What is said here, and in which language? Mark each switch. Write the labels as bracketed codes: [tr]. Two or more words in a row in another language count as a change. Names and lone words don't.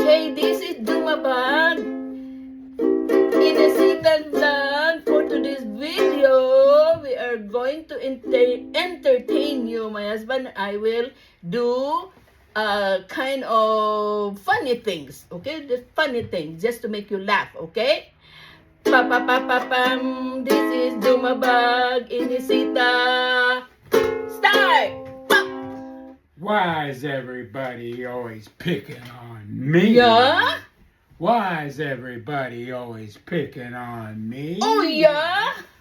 [en] this is Dumabag. Inasitan vlog. For today's video, we are going to entertain you. My husband and I will do kind of funny things. Okay? Just funny things. Just to make you laugh. Okay? Pa-pa-pa-pa-pam. This is Dumabag. Inisita. Start! Pop! Why is everybody always picking on me? Yeah? Why is everybody always picking on me? Oh, yeah?